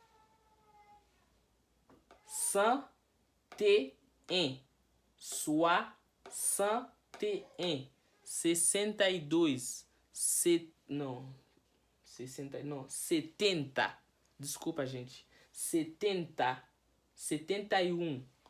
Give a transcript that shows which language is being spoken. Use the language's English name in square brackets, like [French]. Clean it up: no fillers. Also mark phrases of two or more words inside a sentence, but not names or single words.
[French] et un, soixante et un, 62, [Portuguese] não, 60, não, 70, desculpa, gente, 70, 71,